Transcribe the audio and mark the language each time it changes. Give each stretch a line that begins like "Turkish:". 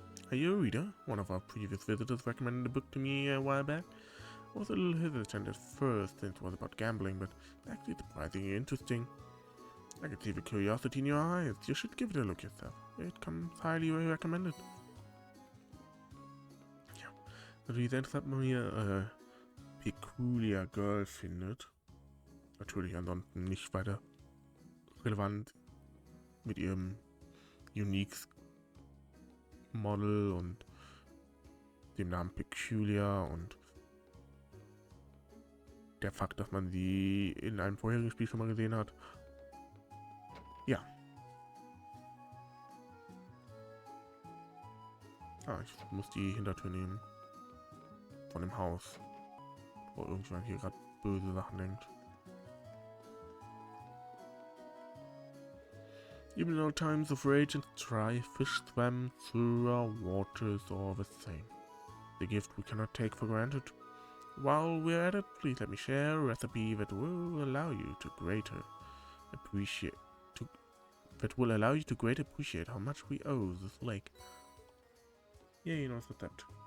English: Are you a reader? One of our previous visitors recommended a book to me a while back. I was a little hesitant at first, since it was about gambling, but actually surprisingly interesting. I can see the curiosity in your eyes. You should give it a look yourself. It comes highly recommended.
German: Ja. Natürlich sehr interessant, wenn man hier Peculiar Girl findet. Natürlich ansonsten nicht weiter relevant mit ihrem Unique Model und dem Namen Peculiar und der Fakt, dass man sie in einem vorherigen Spiel schon mal gesehen hat. Ja. Ah, ich muss die Hintertür nehmen. Von dem Haus. Wo irgendjemand hier gerade böse Sachen denkt.
English: Even in old times of rage and strife, fish swam through our waters all the same. The gift we cannot take for granted. While we're at it, please let me share a recipe that will allow you to greatly appreciate how much we owe this lake. Yeah, you know what's that.